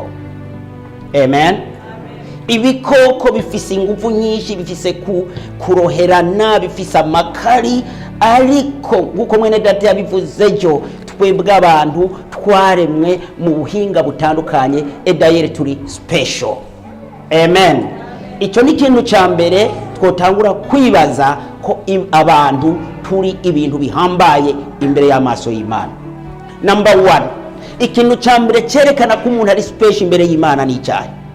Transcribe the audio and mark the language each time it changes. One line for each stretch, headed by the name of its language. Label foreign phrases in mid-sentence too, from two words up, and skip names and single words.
Rundi: Amen. Ibikoko bifise ingufu nyinshi, bifise kuroherana, bifise amakari, ariko nguko mwene data yabivuze jo, twebwe abantu twaremwe mu buhinga butandukanye, edayere turi special. Amen. Icyo ni ikintu cya mbere twotangura kwibaza, ko abantu turi ibintu bihambaye imbere y'amaso y'Imana. Number 1, ikintu cya mbere cyerekana ko umuntu ari special imbere y'Imana ni icyaha.